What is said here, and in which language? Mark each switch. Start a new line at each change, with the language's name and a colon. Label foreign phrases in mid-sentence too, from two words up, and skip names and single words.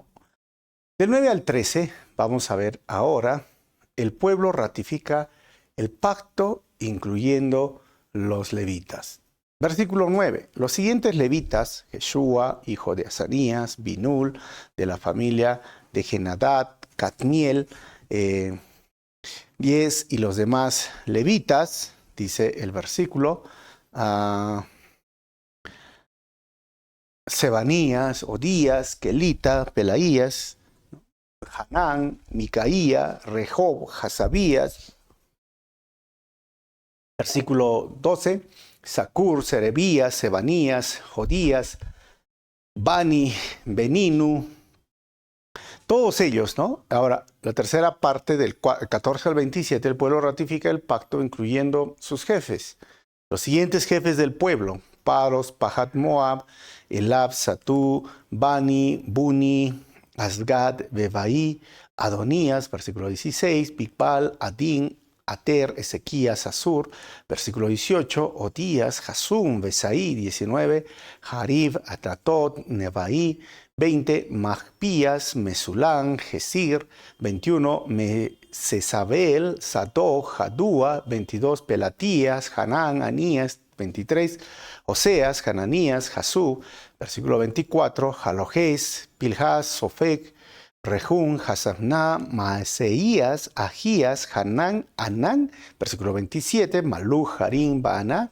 Spanish: Del 9 al 13, vamos a ver ahora, el pueblo ratifica el pacto incluyendo los levitas. Versículo 9. Los siguientes levitas, Jeshua, hijo de Asanías, Binul, de la familia de Genadad, Cadmiel, 10 y los demás levitas, dice el versículo, Sebanías, Odías, Kelita, Pelaías, Hanán, Micaía, Rehob, Hasabías. Versículo 12, Sacur, Serebías, Sebanías, Jodías, Bani, Beninu, todos ellos, ¿no? Ahora, la tercera parte del 14 al 27, el pueblo ratifica el pacto incluyendo sus jefes. Los siguientes jefes del pueblo, Paros, Pahat Moab, Elab, Satú, Bani, Buni, Asgad, Bebaí, Adonías, versículo 16, Pipal, Adín, Ater, Ezequías, Asur, versículo 18, Odías, Jasum, Besaí, 19, Jarib, Atatot, Nebaí, 20, Magpías, Mesulán, Gesir, 21, Mesesabel, Sadok, Jadúa, 22, Pelatías, Hanán, Anías, 23, Oseas, Hananías, Jasú, versículo 24, Jalojés, Piljas, Sofec, Rejún, Hasabná, Maaseías, Agías, Hanán, Anán, versículo 27, Malú, Harim, Baaná.